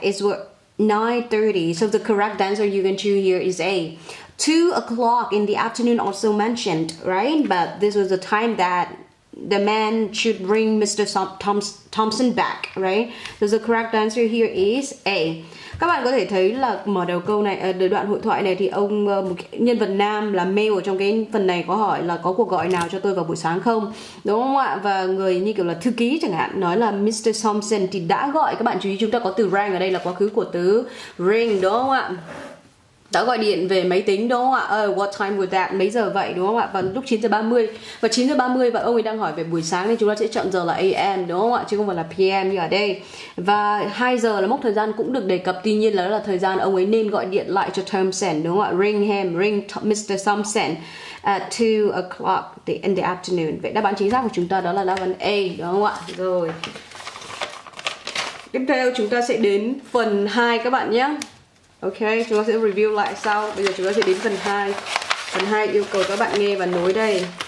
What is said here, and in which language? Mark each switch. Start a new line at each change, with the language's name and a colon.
English: It's what 9:30. So the correct answer you can choose here is A. 2 o'clock in the afternoon also mentioned, right? But this was the time that the man should bring Mr. Thompson back, right? So the correct answer here is A.
Vietnamese: Các bạn có thể thấy là mở đầu câu này, đoạn hội thoại này thì ông một nhân vật nam là male ở trong cái phần này có hỏi là có cuộc gọi nào cho tôi vào buổi sáng không, đúng không ạ? Và người như kiểu là thư ký chẳng hạn nói là Mr. Thompson thì đã gọi. Các bạn chú ý chúng ta có từ rang ở đây là quá khứ của từ ring, đúng không ạ? Đã gọi điện về máy tính, đúng không ạ?
English: What time was that?
Vietnamese: Mấy giờ vậy, đúng không ạ? Vào lúc 9:30. Và 9:30 và ông ấy đang hỏi về buổi sáng nên chúng ta sẽ chọn giờ là AM, đúng không ạ? Chứ không phải là PM như ở đây. Và 2 giờ là mốc thời gian cũng được đề cập, tuy nhiên là đó là thời gian ông ấy nên gọi điện lại cho Thompson, đúng không ạ?
English: Ring Mr. Thompson at 2 o'clock in the afternoon.
Vietnamese: Vậy đáp án chính xác của chúng ta đó là đáp án A, đúng không ạ? Rồi. Tiếp theo chúng ta sẽ đến phần 2 các bạn nhé. Ok, chúng ta sẽ review lại sau. Bây giờ chúng ta sẽ đến phần 2. Phần 2 yêu cầu các bạn nghe và nối đây.